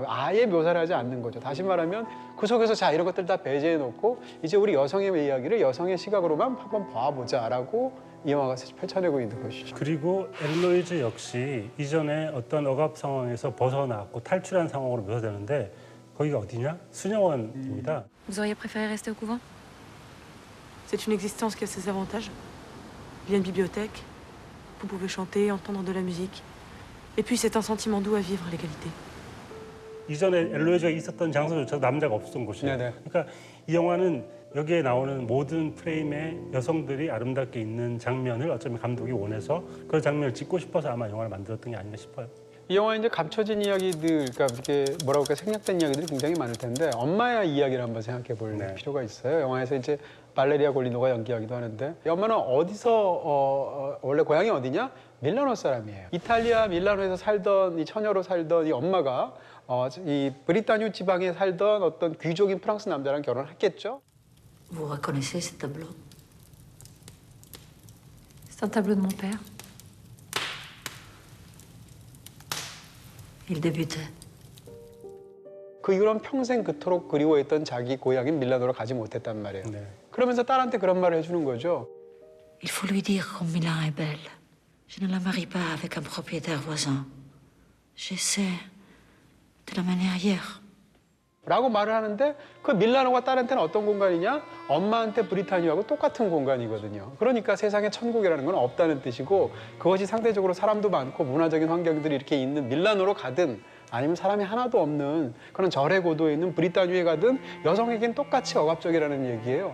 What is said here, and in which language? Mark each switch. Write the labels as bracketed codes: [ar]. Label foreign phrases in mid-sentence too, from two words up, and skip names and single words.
[ko] 아예 묘사를 하지 않는 거죠. 다시 말하면 그 속에서 자 이런 것들 다 배제해 놓고 이제 우리 여성의 이야기를 여성의 시각으로만 한번 봐보자라고 이 영화가 펼쳐내고 있는 것이죠. 그리고 엘로이즈 역시 이전에 어떤 억압 상황에서 벗어났고 탈출한 상황으로 묘사되는데 거기가 어디냐? 수녀원입니다. [fr] Vous auriez préféré rester au couvent? C'est une existence qui a ses avantages. Il y a une bibliothèque. Vous pouvez chanter, entendre de la musique. Et puis c'est un sentiment doux à vivre, l'égalité. [ko] 이전에 엘로이즈가 있었던 장소조차도 남자가 없었던 곳이에요. 네네. 그러니까 이 영화는 여기에 나오는 모든 프레임에 여성들이 아름답게 있는 장면을 어쩌면 감독이 원해서 그런 장면을 찍고 싶어서 아마 영화를 만들었던 게 아닌가 싶어요. 이 영화에 이제 감춰진 이야기들, 그러니까 이렇게 뭐라고 할까 생략된 이야기들이 굉장히 많을 텐데 엄마의 이야기를 한번 생각해 볼 네. 필요가 있어요. 영화에서 이제 발레리아 골리노가 연기하기도 하는데 이 엄마는 어디서 원래 고향이 어디냐? 밀라노 사람이에요. 이탈리아 밀라노에서 살던 이 처녀로 살던 이 엄마가 이 브리타뉴 지방에 살던 어떤 귀족인 프랑스 남자랑 결혼을 했겠죠. [fr] Vous reconnaissez ce tableau? C'est un tableau de mon père. Il débutait. [ko] 그 이후로는 평생 그토록 그리워했던 자기 고향인 밀라노로 가지 못했단 말이에요. 네. 그러면서 딸한테 그런 말을 해주는 거죠. [fr] Il faut lui dire comme Milan est belle. Je ne la marie pas avec un propriétaire voisin. J'essaie de la mener ailleurs. [ko] 라고 말을 하는데 그 밀라노가 딸한테는 어떤 공간이냐? 엄마한테 브리타니아하고 똑같은 공간이거든요. 그러니까 세상에 천국이라는 건 없다는 뜻이고 그것이 상대적으로 사람도 많고 문화적인 환경들이 이렇게 있는 밀라노로 가든 아니면 사람이 하나도 없는 그런 절의 고도에 있는 브리타니아에 가든 여성에겐 똑같이 억압적이라는 얘기예요.